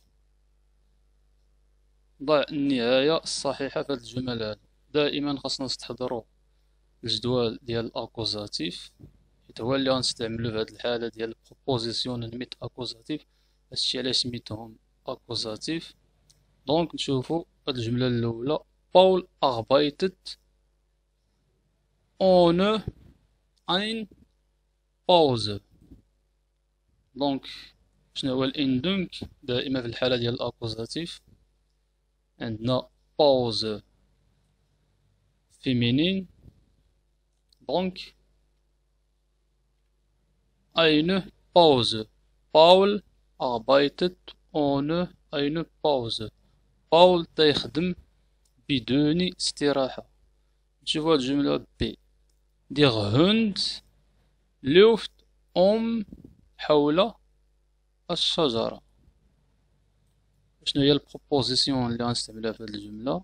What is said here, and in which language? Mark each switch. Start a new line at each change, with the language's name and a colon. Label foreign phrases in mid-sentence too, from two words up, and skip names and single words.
Arabic: ضع النهاية الصحيحة في هاد الجمل هادو. دائما خاصنا نستحضرو الجدول ديال الاكوزاتيف، حيت هو اللي غنستعملو في هاد الحالة ديال
German: Präposition mit Akkusativ.
Arabic: هادشي علاش سميتهم اكوزاتيف. دونك نشوفو هاد الجملة الأولى: باول
German: arbeitet ohne ein Pause.
Arabic: دونك شنو هو الاندونك؟ دائما في الحالة ديال الاكوزاتيف عندنا
German: Pause feminin. دونك eine Pause. باول arbeitet ohne eine Pause.
Arabic: باول تيخدم بدون استراحة. نشوفو هاد الجملة بي:
German: Der Hund läuft
Arabic: حول الشجرة. شنو هي البروبوزيسيون اللي غنستعملها في هاد الجملة؟